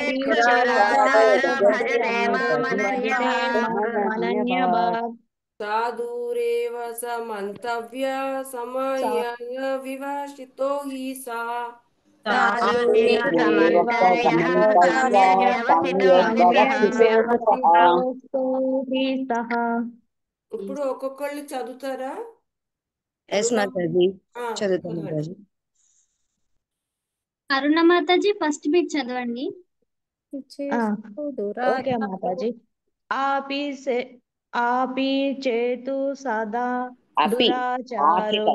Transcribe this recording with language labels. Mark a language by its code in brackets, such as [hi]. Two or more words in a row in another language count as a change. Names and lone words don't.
[sa] दुराचारो भजते मामनन्यभाक् साधुरेव समन्तव्य समाय विवसितो हि सा साधुरेव समन्तव्यः सम्यग् व्यवसितो हि सः [te] ఇప్పుడు ఒక్కొక్కళ్ళు చదువుతారా? ఎస్ మాతాజీ ఆ, చదువుతాను చదవండి. మాతాజీ. అరుణ మాతాజీ ఫస్ట్ బిట్ చదవండి. [sa] ఓకే మాతాజీ. ఆపి చేతు సదా దురాచారో